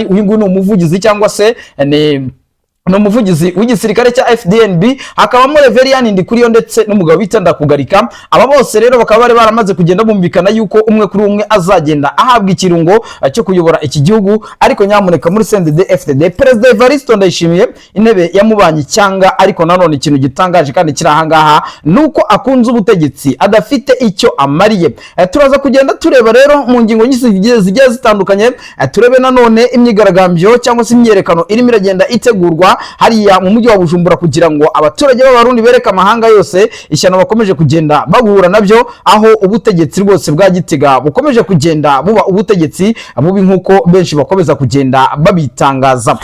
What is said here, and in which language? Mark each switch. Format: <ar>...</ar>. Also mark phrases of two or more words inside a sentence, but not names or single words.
<rw>Uyu nguyu ni umuvugizi cyangwa se no umuvugizi w'igisirikare cya FDNB, hakabamo Reverien Ndikuriyo ndetse n'umugabo bita Ndakugarika. Aba bose rero bakaba bari baramaze kugenda bumvikana yuko umwe kuri umwe azagenda ahabwa ikirungo cyo kuyobora iki gihugu. Ariko nyamuneka muri CNDD FDD President Evariste Ndayishimiye intebe yamubanye cyanga, ariko nanone ikintu gitangaje kandi kiri ahangaha nuko akunze ubutegetsi adafite icyo amariye. Turaza kugenda tureba rero mu ngingo nyinshi zigiye zitandukanye, turebe nanone imyigaragambyo cyangwa se imyerekano irimo iragenda itegurwa hariya mu mujyi wa Bujumbura kugira ngo abaturage b'abarundi bereka amahanga yose ishyano bakomeje kugenda bahura nabyo, aho ubutegetsi rwose bwa Gitega bukomeje kugenda buba ubutegetsi bubi nk'uko benshi bakomeza kugenda babitangaza.</rw>